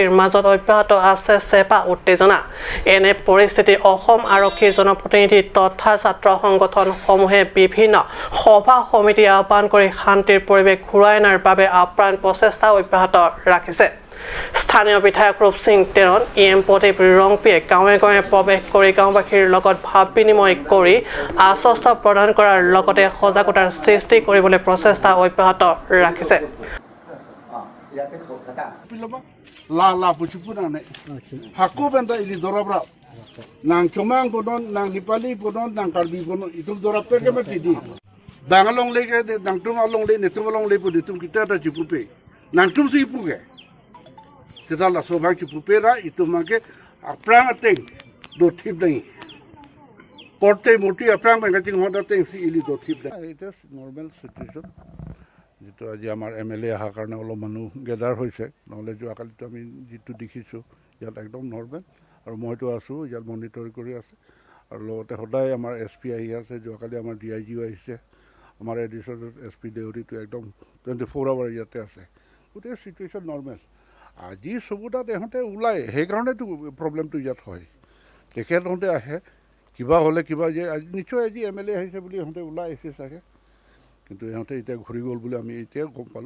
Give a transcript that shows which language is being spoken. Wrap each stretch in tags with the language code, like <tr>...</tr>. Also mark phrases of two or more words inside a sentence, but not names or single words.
<as>মাজত অব্যাহত আছে চেপা উত্তেজনা এনে পৰিস্থিতি অসম আৰক্ষীৰ জনপ্ৰতিনিধি তথা ছাত্ৰ সংগঠনসমূহে বিভিন্ন সভা সমিতি আহ্বান কৰি শান্তিৰ পৰিৱেশ ঘূৰাই অনাৰ বাবে আপ্ৰাণ প্ৰচেষ্টা অব্যাহত ৰাখিছে স্থানীয় বিধায়ক ৰূপ সিং তেৰণ EM প্ৰদীপ ৰংপিয়ে গাঁৱে গাঁৱে প্ৰৱেশ কৰি গাঁওবাসীৰ লগত ভাৱ বিনিময় কৰি আশ্বস্ত প্ৰদান কৰাৰ লগতে সজাগতাৰ সৃষ্টি কৰিবলৈ প্ৰচেষ্টা অব্যাহত ৰাখিছে</as> <mjw>la pucupuna ne hakku benda ili dorabra nang chomang bodon nang nipali bodon nang karbi bodon itu dorapte ke metidi dangalong le ke dang tum along le ne tum along le pu tum kita ta cipupe nang tum si puge kita la sobang cipupe ra itu mangke aprang ateng do thip dai porte moti aprang bang ting hoda teng si ili do thip dai it</mjw> <en>is normal situation</en> <as>যেটো আজি আমাৰ MLA অহাৰ কাৰণে অলপ মানুহ গেদাৰ হৈছে নহ'লে যোৱাকালিতো আমি যিটো দেখিছোঁ ইয়াত একদম নৰ্মেল আৰু মইতো আছোঁ ইয়াত মনিটৰ কৰি আছে আৰু লগতে সদায় আমাৰ SP আহি আছে যোৱাকালি আমাৰ DIGও আহিছে আমাৰ এডিশ্যনেল SP দেউৰীটো একদম 24 আৱাৰ ইয়াতে আছে গোটেই</as> <en>situation normal</en> <as>আজি চবুতাত ইহঁতে ওলায় সেইকাৰণেতো প্ৰব্লেমটো ইয়াত হয় তেখেতহঁতে আহে কিবা হ'লে কিবা যে আজি নিশ্চয় আজি MLA আহিছে বুলি ইহঁতে ওলাই আহিছে চাগে কিন্তু ইহঁতে এতিয়া ঘূৰি গ'ল বুলি আমি এতিয়া গম পালোঁ।</as>